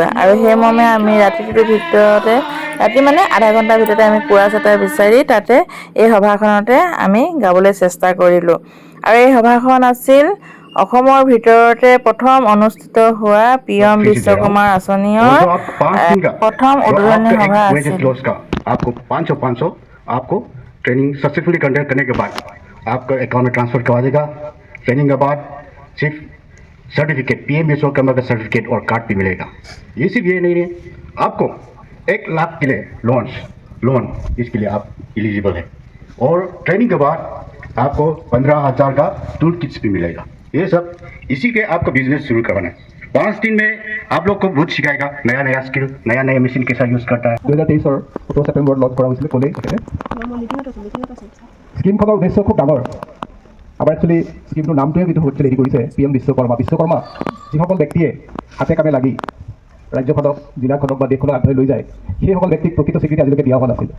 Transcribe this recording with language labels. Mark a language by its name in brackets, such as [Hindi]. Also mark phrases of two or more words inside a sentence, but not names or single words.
[Assamese] আৰু সেইমৰ্মে আমি ৰাতিটোৰ ভিতৰতে, ৰাতি মানে আধা ঘণ্টাৰ ভিতৰতে আমি কোৰাছ এটা বিচাৰি তাতে এই সভাখনতে আমি গাবলৈ চেষ্টা কৰিলোঁ। আৰু এই সভাখন আছিল অসমৰ ভিতৰতে প্ৰথম অনুষ্ঠিত হোৱা PM বিশ্বকৰ্মা আঁচনিৰ প্ৰথম উদ্বোধনী সভা আছিল। [English] training successfully conduct [Hindi] करने के बाद आपका अकाउंट में ट्रांसफर करवा देगा। ट्रेनिंग के बाद सिर्फ सर्टिफिकेट पीएम विश्वकर्मा का सर्टिफिकेट और कार्ड भी मिलेगा। ये सिर्फ ये नहीं है, आपको 1 लाख के लिए लोन इसके लिए आप एलिजिबल है। और ट्रेनिंग के बाद आपको 15,000 का [English] tool kits [Hindi] भी मिलेगा। ये सब इसी के आपका बिजनेस शुरू करवाना है। 5 दिन में आप लोग को बहुत सिखाएगा, नया नया स्किल, नया नया मशीन कैसा यूज करता है। [Assamese] 2023 17 ছেপ্টেম্বৰত লঞ্চ কৰা হৈছিলে ক'লেই তেখেতে। স্কিমখনৰ উদ্দেশ্য খুব ডাঙৰ। আমাৰ একচুৱেলি স্কিমটোৰ নামটোৱে যিটো হৈছিলে হেৰি কৰিছে PM বিশ্বকৰ্মা যিসকল ব্যক্তিয়ে হাতে কামে লাগি ৰাজ্যখনক জিলাখনক বা দেশখনক আগবঢ়াই লৈ যায় সেইসকল ব্যক্তিক প্ৰকৃত স্বীকৃতি আজিলৈকে দিয়া হোৱা নাছিল।